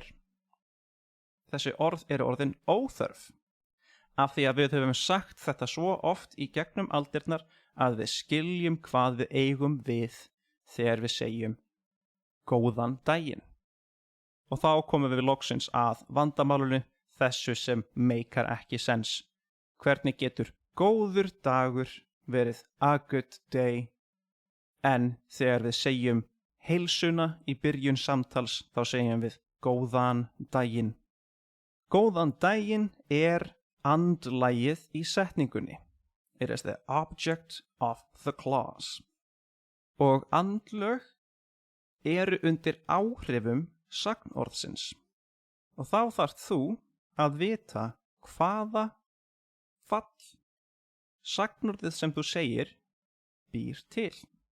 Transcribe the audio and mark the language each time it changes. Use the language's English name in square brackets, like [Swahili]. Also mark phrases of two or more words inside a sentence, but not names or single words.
[Icelandic] Þessi orð eru orðin óþörf, af því að við höfum sagt þetta svo oft í gegnum aldirnar að við skiljum hvað við eigum við þegar við segjum góðan daginn. Og þá komum við loksins að vandamálinu, þessu sem meikar ekki sens. Hvernig getur góður dagur verið [English] a good day, [Icelandic] en þegar við segjum heilsuna í byrjun samtals þá segjum við góðan daginn. Góðan daginn er andlagið í setningunni. [English] It is the object of the clause. [Icelandic] Og andlög eru undir áhrifum sagnorðsins. Og þá þarft þú að vita hvaða fall sagnorðið sem þú segir býr til.